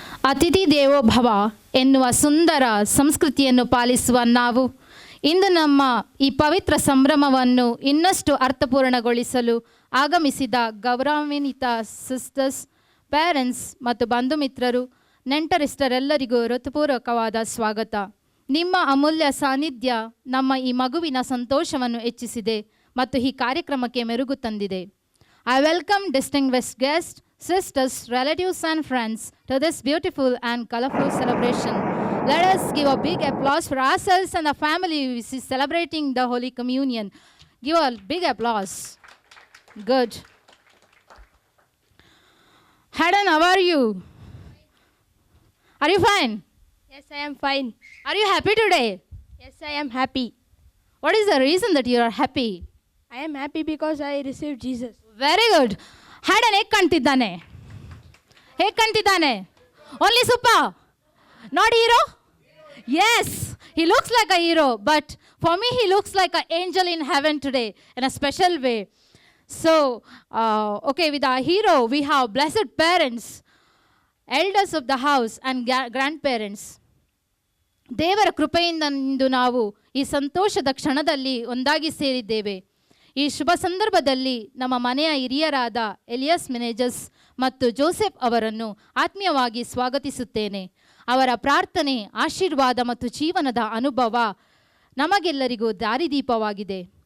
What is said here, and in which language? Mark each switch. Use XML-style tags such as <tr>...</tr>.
<kn>ಅತಿಥಿ ದೇವೋ ಭವ ಎನ್ನುವ ಸುಂದರ ಸಂಸ್ಕೃತಿಯನ್ನು ಪಾಲಿಸುವ ನಾವು ಇಂದು ನಮ್ಮ ಈ ಪವಿತ್ರ ಸಂಭ್ರಮವನ್ನು ಇನ್ನಷ್ಟು ಅರ್ಥಪೂರ್ಣಗೊಳಿಸಲು ಆಗಮಿಸಿದ ಗೌರವಾನ್ವಿತ ಸಿಸ್ಟರ್ಸ್, ಪೇರೆಂಟ್ಸ್ ಮತ್ತು ಬಂಧು ಮಿತ್ರರು, ನೆಂಟರಿಷ್ಟರೆಲ್ಲರಿಗೂ ಹೃತ್ಪೂರ್ವಕವಾದ ಸ್ವಾಗತ. ನಿಮ್ಮ ಅಮೂಲ್ಯ ಸಾನ್ನಿಧ್ಯ ನಮ್ಮ ಈ ಮಗುವಿನ ಸಂತೋಷವನ್ನು ಹೆಚ್ಚಿಸಿದೆ ಮತ್ತು ಈ ಕಾರ್ಯಕ್ರಮಕ್ಕೆ ಮೆರುಗು ತಂದಿದೆ.</kn> <en>I welcome distinguished guests, sisters, relatives and friends to this beautiful and colorful celebration. Let us give a big applause for ourselves and the family who is celebrating the Holy Communion. Give a big applause. Good. Hadan, how are you? Are you fine? Yes, I am fine. Are you happy today? Yes, I am happy. What is the reason that you are happy? I am happy because I received Jesus. Very good.</en> <kn>ಹ್ಯಾಡನ್ ಹೇಗೆ ಕಾಣ್ತಿದ್ದಾನೆ? ಹೇಗೆ ಕಾಣ್ತಿದ್ದಾನೆ?</kn> <en>Only super, not hero? Yes, he looks like a hero, but for me he looks like an angel in heaven today in a special way. So, okay, with our hero we have blessed parents, elders of the house and grandparents.</en> <kn>ದೇವರ ಕೃಪೆಯಿಂದ ಇಂದು ನಾವು ಈ ಸಂತೋಷದ ಕ್ಷಣದಲ್ಲಿ ಒಂದಾಗಿ ಸೇರಿದ್ದೇವೆ. ಈ ಶುಭ ಸಂದರ್ಭದಲ್ಲಿ ನಮ್ಮ ಮನೆಯ ಹಿರಿಯರಾದ ಎಲಿಯಸ್ ಮಿನೇಜಸ್ ಮತ್ತು ಜೋಸೆಫ್ ಅವರನ್ನು ಆತ್ಮೀಯವಾಗಿ ಸ್ವಾಗತಿಸುತ್ತೇನೆ. ಅವರ ಪ್ರಾರ್ಥನೆ, ಆಶೀರ್ವಾದ ಮತ್ತು ಜೀವನದ ಅನುಭವ ನಮಗೆಲ್ಲರಿಗೂ ದಾರಿದೀಪವಾಗಿದೆ.</kn>